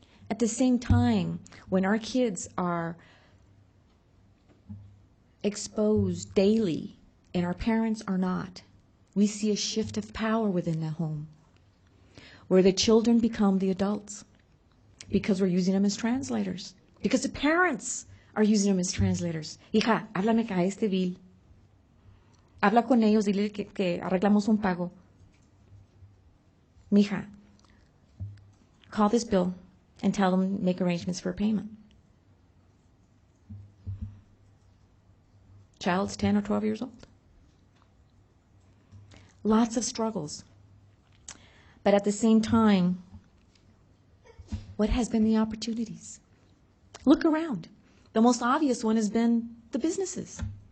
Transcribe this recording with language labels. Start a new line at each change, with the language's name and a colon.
English: At the same time, when our kids are exposed daily and our parents are not, we see a shift of power within the home where the children become the adults because we're using them as translators. Because the parents are using them as translators.
Spanish: Hija, háblame acá este bill. Habla con ellos, dile que arreglamos un pago.
English: Mija, call this bill and tell them make arrangements for a payment. Child's 10 or 12 years old. Lots of struggles. But at the same time, what has been the opportunities? Look around. The most obvious one has been the businesses.